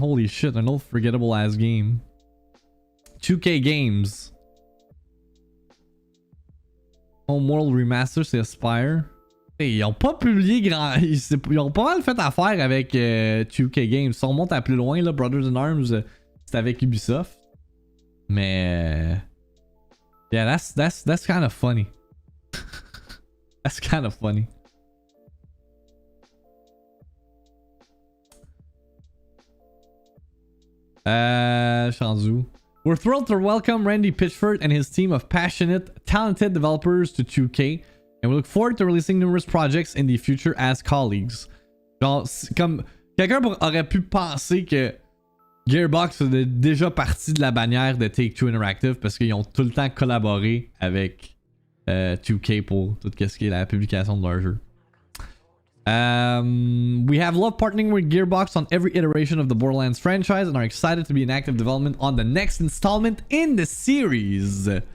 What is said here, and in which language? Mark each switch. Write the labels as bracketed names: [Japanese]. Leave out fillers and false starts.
[English] Holy shit, [French] un autre [English] forgettable ass game. 2K Games. [French] Homeworld Remaster, c'est Aspire. Hey, ils ont pas publié grand. Ils ont pas mal fait affaire avec 2K Games. Si on monte à plus loin, là, Brothers in Arms, c'est avec Ubisoft. Mais. [English] Yeah, that's kind of funny. That's kind of funny. [French] Je suis rendu où? [English] We're thrilled to welcome Randy Pitchford and his team of passionate, talented developers to 2K, and we look forward to releasing numerous projects in the future as colleagues. [French] Genre, comme quelqu'un aurait pu penser que Gearbox faisait déjà partie de la bannière de Take-Two Interactive parce qu'ils ont tout le temps collaboré avec 2K pour tout ce qui est la publication de leur jeu. [English] We have loved partnering with Gearbox on every iteration of the Borderlands franchise and are excited to be in active development on the next installment in the series.